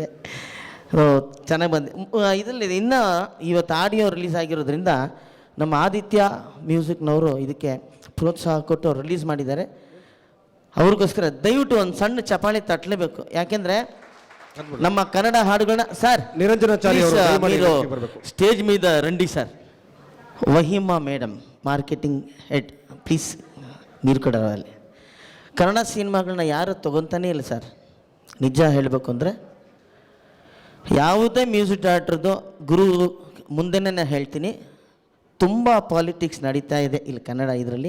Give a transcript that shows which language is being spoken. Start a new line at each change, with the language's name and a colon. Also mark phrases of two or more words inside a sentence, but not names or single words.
Kannada: ಚೆನ್ನಾಗಿ ಬಂದು ಇದರಲ್ಲಿ ಇನ್ನೂ ಇವತ್ತು
English: audio release
Kannada: ಆಗಿರೋದ್ರಿಂದ ನಮ್ಮ ಆದಿತ್ಯ ಮ್ಯೂಸಿಕ್ನವರು ಇದಕ್ಕೆ ಪ್ರೋತ್ಸಾಹ ಕೊಟ್ಟು ರಿಲೀಸ್ ಮಾಡಿದ್ದಾರೆ. ಅವ್ರಿಗೋಸ್ಕರ ದಯವಿಟ್ಟು ಒಂದು ಸಣ್ಣ ಚಪಾಳಿ ತಟ್ಟಲೇಬೇಕು. ಯಾಕೆಂದರೆ ನಮ್ಮ ಕನ್ನಡ ಹಾಡುಗಳನ್ನ ಸರ್ ನಿರಂಜನಾಚಾರ್ಯ
Telugu: మీరు ಸ್ಟೇಜ್ మీద రండి ಸರ್.
Kannada: ವಹಿಮಾ ಮೇಡಮ್
English: marketing head,
Kannada: ಪ್ಲೀಸ್ మీరు ಕೂಡ ಅಲ್ಲಿ. ಕನ್ನಡ ಸಿನಿಮಾಗಳನ್ನ ಯಾರು ತೊಗೊತಾನೇ ಇಲ್ಲ ಸರ್. ನಿಜ ಹೇಳಬೇಕು ಅಂದರೆ ಯಾವುದೇ ಮ್ಯೂಸಿಕ್ ಡೈರೆಕ್ಟ್ರದ್ದು ಗುರು ಮುಂದೆನೇ ಹೇಳ್ತೀನಿ, ತುಂಬ ಪಾಲಿಟಿಕ್ಸ್ ನಡೀತಾ ಇದೆ ಇಲ್ಲಿ ಕನ್ನಡ ಇದರಲ್ಲಿ.